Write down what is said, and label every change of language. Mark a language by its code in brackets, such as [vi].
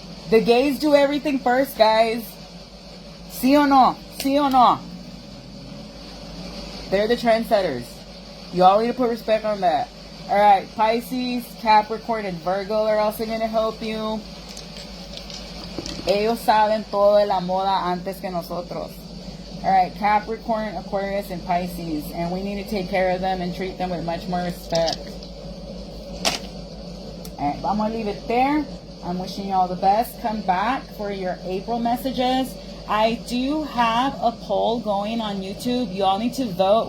[en] The gays do everything first, guys. [es] Sí o no? [en] They're the trendsetters. Y'all need to put respect on that. Alright, Pisces, Capricorn, and Virgo are also going to help you. [es] Ellos saben todo de la moda antes que nosotros. [en] Alright, Capricorn, Aquarius, and Pisces. And we need to take care of them and treat them with much more respect. Alright, I'm going to leave it there. I'm wishing you all the best. Come back for your April messages. I do have a poll going on YouTube. You all need to vote.